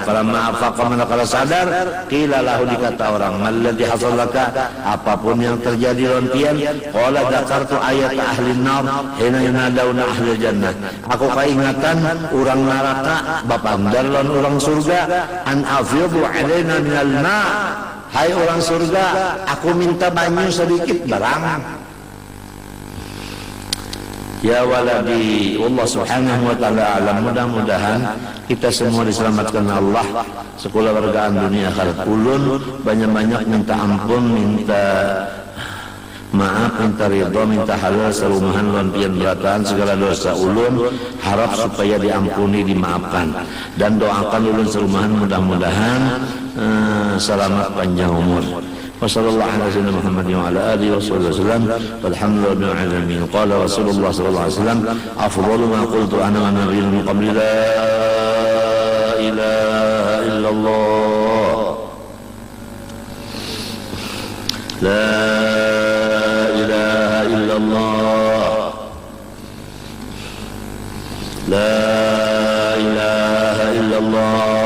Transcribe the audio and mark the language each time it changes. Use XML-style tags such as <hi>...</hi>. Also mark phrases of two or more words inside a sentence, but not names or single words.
<ar>فلما أفاق,</ar> <bjn>manakala sadar,</bjn> <ar>قيل له,</ar> <bjn>dikata orang,</bjn> <ar>ما الذي حصل لك,</ar> <bjn>apapun yang terjadi lontian.</bjn> <ar>قال ذكرت آية أهل النار حين ينادون أهل الجنة,</ar> <bjn>aku kaingatan orang neraka bapandar lawan orang surga,</bjn> <ar>أن أفيضوا علينا من الماء,</ar> <bjn>hai orang surga, aku minta banyu sedikit barang.</bjn> <ar>يا ولدي الله سبحانه وتعالى أعلم.</ar> <bjn>Mudah-mudahan kita semua diselamatkan Allah sekolah wargaan dunia akhirat. Ulun banyak-banyak minta ampun, minta maaf, minta ridha, minta halal sarumahan lawan pian berataan segala dosa ulun, harap supaya diampuni, dimaafkan, dan doakan ulun sarumahan mudah-mudahan selamat panjang umur.</bjn> <ar>وصلى الله على سيدنا محمد وعلى آله وسلم. والحمد لله رب العالمين. قال رسول الله صلى الله عليه وسلم أفضل ما قلت أنا والنبيون من قبلي لا إله إلا الله لا إله إلا الله لا إله إلا الله.</ar>